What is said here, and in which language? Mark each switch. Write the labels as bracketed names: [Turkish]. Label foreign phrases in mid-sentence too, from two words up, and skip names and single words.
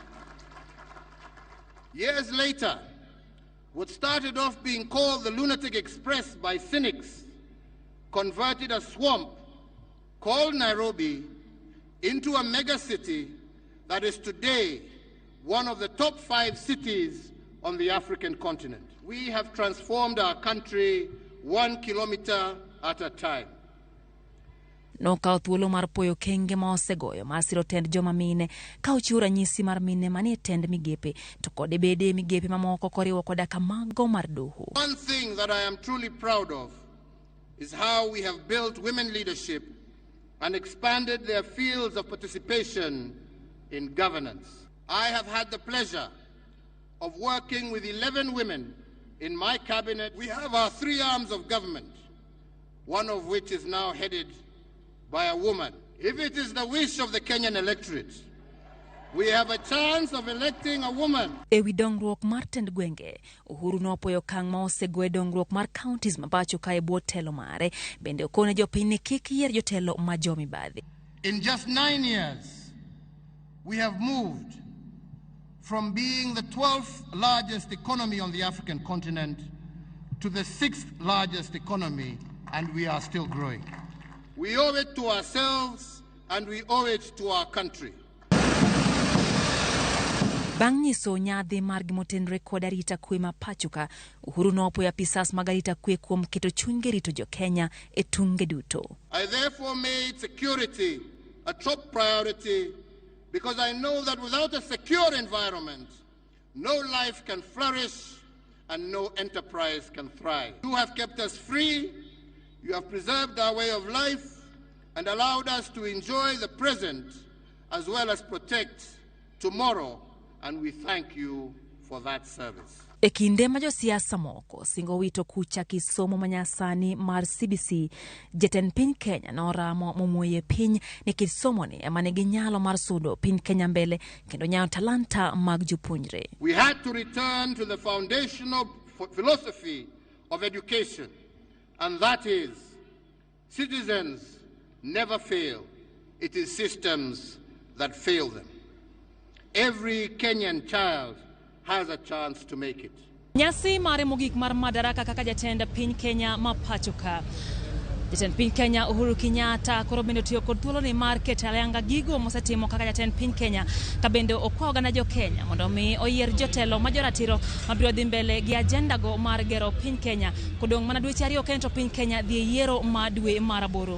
[English] Years later, what started off being called the Lunatic Express by cynics converted a swamp called Nairobi into a mega city that is today one of the top 5 cities on the African continent. We have transformed our country 1 kilometer at a time. [Luo (Kenya and Tanzania)] Nokawo thuolo mar puoyo kenge ma osegoyo mar siro tend joma mine ka ochiwo ranyisi mar mine manie tend migepe to kod bede migepe mamoko koriwo koda kamago mar doho. [English] One thing that I am truly proud of is how we have built women leadership and expanded their fields of participation in governance. I have had the pleasure of working with 11 women in my cabinet. We have our 3 arms of government, one of which is now headed by a woman. If it is the wish of the Kenyan electorate, we have a chance of electing a woman. [Luo (Kenya and Tanzania)] Ewi dongruok mar tend gwenge, Uhuru nopuoyo okang' ma osego e dongruok mar counties ma pacho ka e bwo telo mare, bende okone jopiny ni kik yier jotelo ma jomibadhi. [English] In just 9 years, we have moved from being the 12th largest economy on the African continent to the 6th largest economy, and we are still growing. We owe it to ourselves and we owe it to our country. [Luo (Kenya and Tanzania)] Bang' nyiso nyadhi margi motenre kod arita kwe ma pachoka, Uhuru nopuoyo apisas mag arita kwe kuom keto chunygi rito jo Kenya e tunge duto. [English] I therefore made security a top priority because I know that without a secure environment, no life can flourish and no enterprise can thrive. You have kept us free, you have preserved our way of life and allowed us to enjoy the present as well as protect tomorrow, and we thank you for that service. [Luo (Kenya and Tanzania)] E kinde ma josiasa moko singo wito kucha kisomo manyasani mar CBC, jatend piny Kenya noramo momuoye piny ni kisomo ni ema nigi nyalo mar sudo piny Kenya mbele kendo nyayo talanta mag jopuonjre. [English] We had to return to the foundational philosophy of education, and that is citizens never fail. It is systems that fail them. Every Kenyan child has a chance to make it. [Luo (Kenya and Tanzania)] Nyasi mare mogik mar Madaraka kaka jatend piny Kenya ma pachoka. Jatend piny Kenya Uhuru Kenyatta koro bende tiyo kod thuolo ni mar keto ayanga gigo mosetimo kaka jatend piny Kenya ka bende okwayo gana jo Kenya mondo mi oyier jotelo ma joratiro mabiro dhi mbele gi agenda go mar gero piny Kenya kodong' mana dweche 2 kendo piny Kenya dhi yiero ma dwe mar 8.